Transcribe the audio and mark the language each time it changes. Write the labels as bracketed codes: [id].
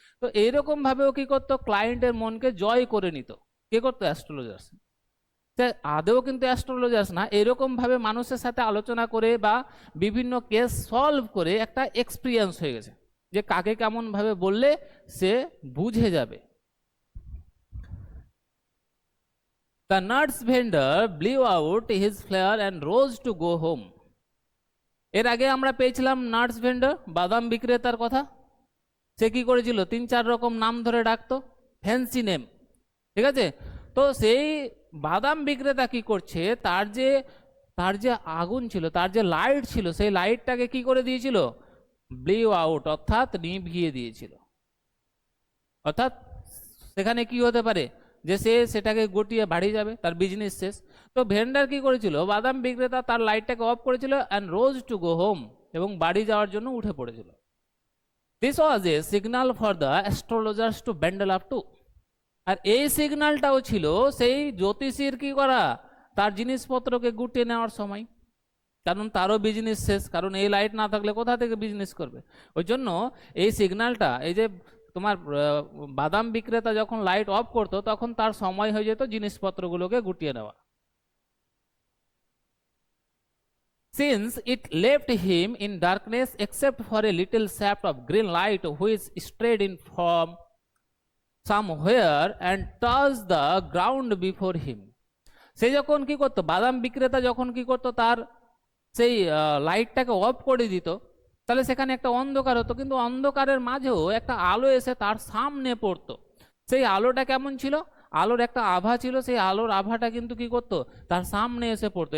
[bn] তো এইরকম ভাবেও কি করতো, ক্লায়েন্টের মনকে জয় করে নিত, কে করতো, অ্যাস্ট্রোলজার্স। আদেও কিন্তু অ্যাস্ট্রোলজার্স না, এরকম ভাবে মানুষের সাথে আলোচনা করে বা বিভিন্ন কেস সলভ করে একটা এক্সপিরিয়েন্স হয়ে গেছে, যে কাকে কেমন ভাবে বললে সে বুঝে যাবে। [en] The nuts vendor blew out his flare and rose to go home. [bn] এর আগে আমরা পেয়েছিলাম নাটস ভেন্ডর, বাদাম বিক্রেতার কথা। সে কি করেছিল, 3-4 রকম নাম ধরে ডাকতো, ফ্যান্সি নেম, ঠিক আছে। তো সেই বাদাম বিক্রেতা কি করছে, তার যে আগুন ছিল, তার যে লাইট ছিল, সেই লাইটটাকে কি করে দিয়েছিল, [en] blew out, [bn] অর্থাৎ নিভিয়ে দিয়েছিল। অর্থাৎ সেখানে কি হতে পারে, যে সে সেটাকে গটিয়ে বাড়ি যাবে, তার বিজনেস শেষ। তো ভেন্ডার কি করেছিল, বাদাম বিক্রেতা তার লাইটটাকে অফ করেছিল [en] and rose to go home, [bn] এবং বাড়ি যাওয়ার জন্য উঠে পড়েছিল। [en] this was a signal for the astrologers to bundle up to, [bn] আর এই সিগন্যালটাও ছিল সেই জ্যোতিষীর কি করা, তার জিনিসপত্রকে গুটিয়ে নেওয়ার সময়, কারণ তারও বিজনেস শেষ, কারণ এই লাইট না থাকলে কোথা থেকে বিজনেস করবে। ওই জন্য এই সিগন্যালটা, এই যে তোমার বাদাম বিক্রেতা যখন লাইট অফ করতো, তখন তার সময় হয়ে যেত জিনিসপত্রগুলোকে গুটিয়ে নেওয়া। [en] Since it left him in darkness except for a little shaft of green light which strayed in from somewhere and touched the ground before him. [bn] সে যখন কি করতো, বাদাম বিক্রেতা যখন কি করতো, তার সেই লাইটটাকে অফ করে দিত, তাহলে সেখানে একটা অন্ধকার হতো, কিন্তু অন্ধকারের মাঝেও একটা আলো এসে তার সামনে পড়তো। সেই আলোটা কেমন ছিল, আলোর একটা আভা ছিল, সেই আলোর আভাটা কিন্তু কি করতো, তার সামনে এসে পড়তো।